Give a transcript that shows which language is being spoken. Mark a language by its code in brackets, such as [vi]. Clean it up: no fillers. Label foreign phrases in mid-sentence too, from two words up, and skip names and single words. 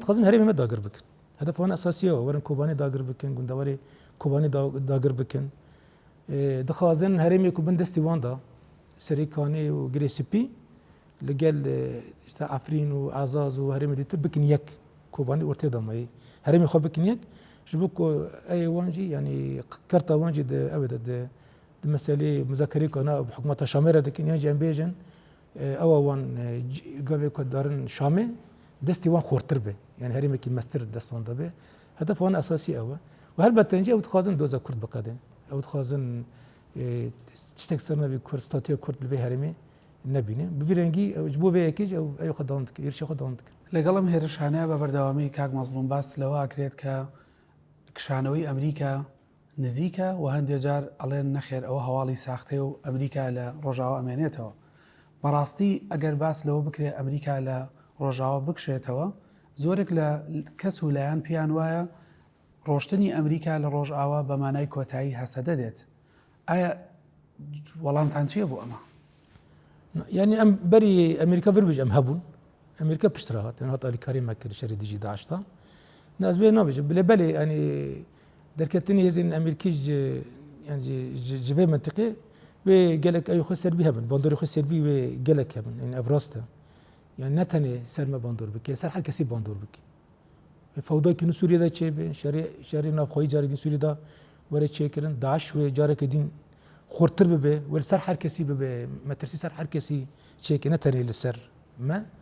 [ku] دخوازن هەرێمە داگر بکەن هەدەفوان ئەساسیەوە وەرن کۆبانی داگر بکەن گوندەوەری کۆبانی داگر بکەن دخوازن هەرێمێک و بن دەستی واندا سەریکانێ و گرێسپی لەگەل ئەفرین و ئازاز و هەرێمە دیتر بکن یەک کۆبانی ئۆرتێ دامایی هەرێمی خۆ بکن یەک ji bo ku ey wan jî yanî kerta wan jî ew de meselê muzakerê kana hikûmeta Şamê re dikin yan jî em bêjin ewa wan gavê ku darin Şamê destê wan xortir be yani herêmekî mestir dest wan da be hedef wan esasî ew e û helbette jî ew dixwazin doza Kurd biqede ew dixwazin tiştek ser nevî Kurd statiya Kurd li vê herêmê nebîne bi vî rengî ji bo vê yekê jî ew xwe dawam dikir êrişê xwe dawam dikir. [ckb] لەگەڵم هێرشانەیە بە بەردەوامی کاک مەزلوم باس لەوە ئاکرێت کە کشانەوەی ئەمریکا نزیکە و هەندێک جار ئەڵێن نەخێر ئەوە هەواڵی ساختەیە و ئەمریکا لە ڕۆژاوە ئەمێنێتەوە. بەڕاستی ئەگەر باس لەوە بکرێت ئەمریکا لە ڕۆژاوە بکشێتەوە زۆرێک لە کەس و لایەن پیان وایە ڕۆشتنی ئەمریکا لە ڕۆژئاوا بە مانای کۆتایی هەسەدە دێت. ئایا وەڵامتان چییە بۆ ئەمە؟ [ku] یعنی ئەم بەری ئەمریکا ڤربژ ئەم هەبوون ئەمریکا پشترا هات هات ئالیکاری مەکرد شەری دیژی داعشتا نازبێ نابێژە بلێ بەلێ ینی دەرکەتنی هێزین ئەمریکیش ji vê mentiqê wê gelek ew xwe serbî hebin bandorê xwe serbî wê gelek hebin yani ev rast e yani ne tenê ser me bandor bike ser her kesî bandor bike fewdakî nû Sûriyê de çêbe şerê navxwayî carê din Sûriyê da were çêkirin Daeş wê carekê din xortir bibe wê ser her kesî bibe me tirsî ser her kesî çêke ne tenê li ser me